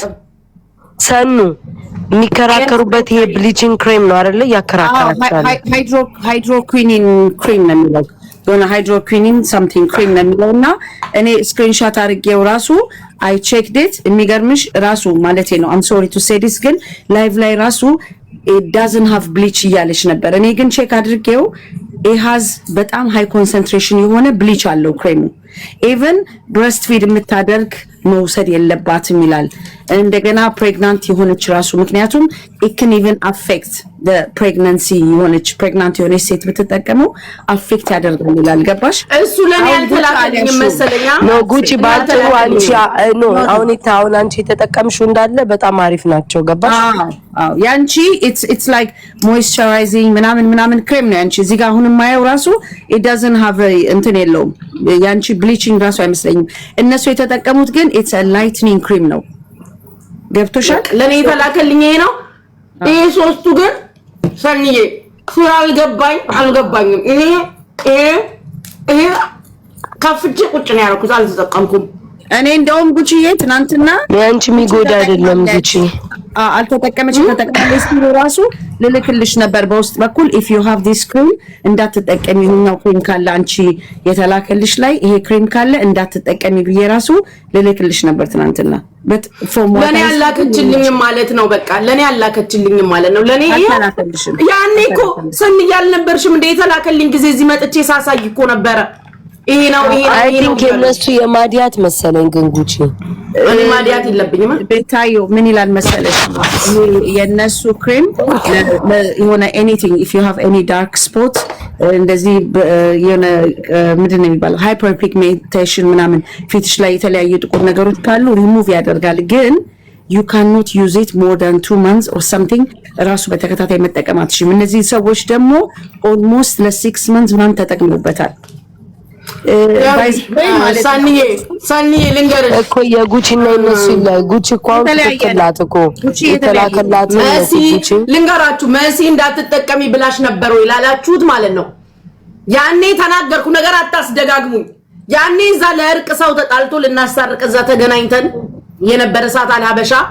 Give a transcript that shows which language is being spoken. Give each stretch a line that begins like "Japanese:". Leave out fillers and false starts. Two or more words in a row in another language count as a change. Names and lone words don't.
Amharic: ሰኑ የሚከራከሩበት ይሄ ብሊቺንግ ክሬም ነው አይደለ ያከራከራቻለ
English: hydroquinone
Amharic: ክሬም ነው የሚለው የሆነ
English: hydroquinone
Amharic: something ክሬም ነው የሚለውና እኔ ስክሪንሾት አድርጌው ራሱ
English: I checked it
Amharic: የሚገርምሽ ራሱ ማለት ነው
English: I'm sorry to say this
Amharic: ግን ላይቭ ላይ ራሱ
English: it doesn't have bleach
Amharic: እያለች ነበር እኔ ግን ቼክ አድርጌው
English: it has
Amharic: በጣም
English: high concentration
Amharic: የሆነ ብሊች አለው ክሬሙ
English: even breast feed
Amharic: የምታደርግ መውሰድ የለባትም ይላል እንደገና ፕሬግናንት የሆነች ራሱ ምክንያቱም
English: it can even affect the pregnancy
Amharic: የሆነች ፕሬግናንት የሆነች ሴት ብትጠቀመው አፌክት ያደርጋል ይላል ገባሽ እሱ ለኔ ያልተላከልኝ መሰለኛ ነው ጉቺ ባልተው አንቺ ነው አሁን አንቺ ተጠቀምሽው እንዳለ በጣም አሪፍ ናቸው ገባሽ አዎ ያንቺ
English: it's like moisturizing
Amharic: ምናምን ክሬም ነው ያንቺ እዚህ ጋር አሁን ማየው ራሱ
English: it doesn't have
Amharic: እንትን የለውም ያንቺ ብሊቺንግ ራሱ አይመስለኝም። እነሱ የተጠቀሙት ግን
English: it's a lightening cream
Amharic: ነው። ገብቶሻል? ለኔ የተላከልኝ ይሄ ነው። ይሄ ሶስቱ ግን ሰንዬ አልገባኝም። ይሄ ከፍቼ ቁጭ ነው ያደረኩት፣ አልተጠቀምኩም። እኔ እንደውም ጉቺዬ ትናንትና ያንቺ የሚጎዳ አይደለም ጉቺ አልተጠቀመችም። ተጠቀመች ራሱ ልልክልሽ ነበር በውስጥ በኩል
English: if you have this cream
Amharic: እንዳትጠቀሚ ነው ክሬም ካለ አንቺ የተላከልሽ ላይ ይሄ ክሬም ካለ እንዳትጠቀሚ ብዬ ራሱ ልልክልሽ ነበር ትናንትና። ለኔ ያላከችልኝ ማለት ነው። በቃ ለኔ ያላከችልኝ ማለት ነው። ለኔ ያኔ እኮ ሰን ያልነበርሽም እንደ የተላከልኝ ጊዜ እዚህ መጥቼ ሳሳይ እኮ ነበረ። ይሄ ነው
English: I think
Amharic: የነሱ የማዲያት መሰለኝ ግን ጉቺ እኔ ማዲያት የለብኝም። ቤታዮ ምን ይላል መሰለሽ የነሱ ክሬም የሆነ
English: anything if you have any dark spot
Amharic: እንደዚህ የሆነ ምንድን ነው የሚባለው
English: hyper pigmentation
Amharic: ምናምን ፊትሽ ላይ የተለያዩ ጥቁር ነገሮች ካሉ ሪሙቭ ያደርጋል ግን
English: you cannot use it more than 2 months or something
Amharic: ራሱ በተከታታይ መጠቀም አትችይም። እነዚህ ሰዎች ደግሞ almost ለ6 months ምናምን ተጠቅመውበታል። ሳኒዬ ልንገርሽ እኮ የጉቺና የነሱ ይላል። ጉቺ እኮ ተከላት እኮ የተላከላት መሲ ልንገራችሁ መሲ እንዳትጠቀሚ ብላሽ ነበር ወይ ላላችሁት ማለት ነው። ያኔ ተናገርኩ ነገር አታስደጋግሙኝ። ያኔ እዛ ለእርቅ ሰው ተጣልቶ ልናሳርቅ እዛ ተገናኝተን የነበረ ሰዓት አልሀበሻ